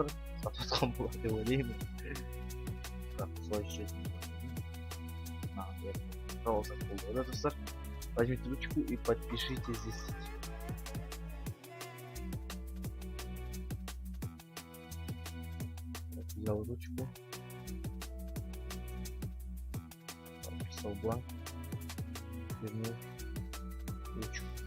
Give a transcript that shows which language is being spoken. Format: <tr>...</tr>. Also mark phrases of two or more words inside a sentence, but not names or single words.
<kk>Сатып атқан болады деп ойлаймын. Бірақ солай жүретін. Пожалуйста, болды достар.</kk> <ru>Возьмите ручку и подпишите здесь. Взял ручку. Подписал бланк. Вернул ручку.</ru>